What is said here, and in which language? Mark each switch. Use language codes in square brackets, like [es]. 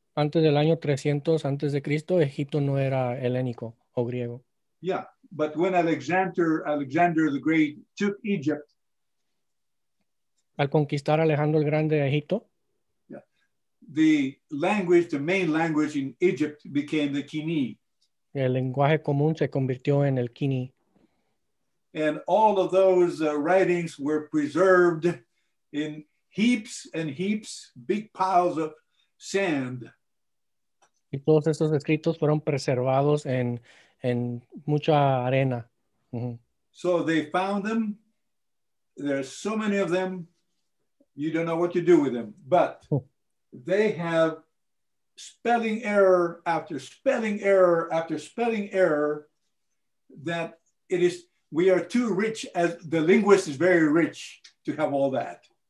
[es] Antes del año 300 antes de Cristo, Egipto no era helénico o griego. [en] Yeah, but when Alexander the Great took Egypt, [es] al conquistar Alejandro el Grande a Egipto, [en] yeah, the main language in Egypt became the Kini. [es] El lenguaje común se convirtió en el Kini. [en] And all of those writings were preserved in heaps and heaps, big piles of sand. [es] Y todos estos escritos fueron preservados en mucha arena. Uh-huh. [en] So they found them. There's so many of them, you don't know what to do with them. But they have spelling error after spelling error after spelling error that we are too rich, as the linguist is very rich to have all that.